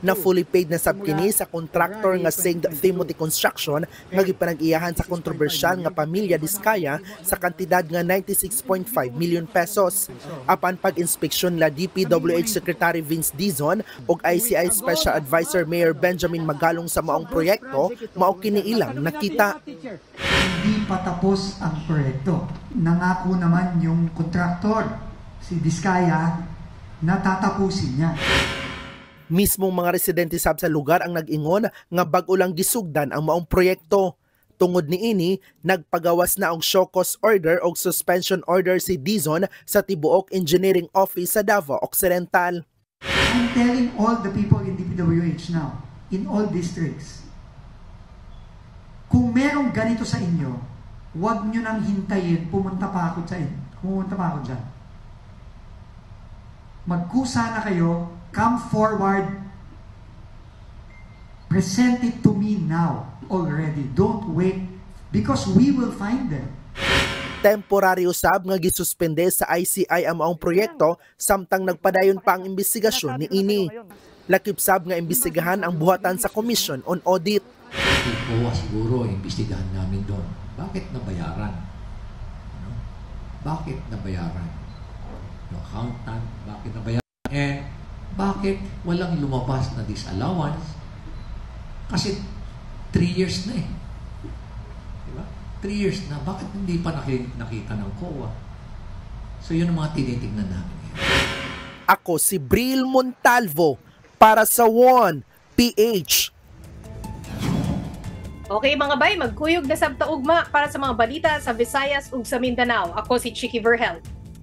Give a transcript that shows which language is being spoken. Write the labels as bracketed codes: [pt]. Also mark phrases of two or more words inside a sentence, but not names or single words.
[ceb] Na [en] fully paid [ceb] na sab kini sa contractor nga St. Timothy Construction nga gipanag-iyahan sa kontrobersyal nga pamilya Diskaya sa kantidad nga 96.5 million pesos. Apan pag-inspeksyon la DPWH Secretary Vince Dizon ug ICI Special Advisor Mayor Benjamin Magalong sa maong proyekto, mao kini ilang nakita. [tl] Hindi pa tapos ang proyekto. Nangako naman yung kontraktor, si Diskaya, na tatapusin niya. [ceb] Mismong mga residente sab sa lugar ang nag-ingon nga bag-o lang gisugdan ang maong proyekto. Tungod niini, nagpagawas na og [en] show cause order [ceb] o [en] suspension order [ceb] si Dizon sa tibuok engineering office sa Davao Occidental. [en] I'm telling all the people in DPWH now in all districts. [tl] Kung merong ganito sa inyo, huwag nyo nang hintayin, pumunta pa ako dyan. Magkusa na kayo, [en] come forward, present it to me now already. Don't wait, because we will find them. [ceb] Temporary usab nga gisuspende sa ICI ang maong proyekto samtang nagpadayon pa ang imbestigasyon ni ini. Lakip sab nga imbestigahan ang buhatan sa Commission on Audit. [tl] Oo, siguro imbestigahan namin doon. Bakit nabayaran? Ano? Bakit nabayaran? [en] No accountant, [tl] bakit nabayaran? And bakit walang lumabas na disallowance? Kasi 3 years na eh. Diba? 3 years na. Bakit hindi pa nakita ng COA? So yun ang mga tinitingnan namin. Ako si Bril Montalvo para sa One PH. [ceb] Okay mga bay, magkuyog na sabta ugma para sa mga balita sa Visayas ug sa Mindanao. Ako si Chicky Verhel.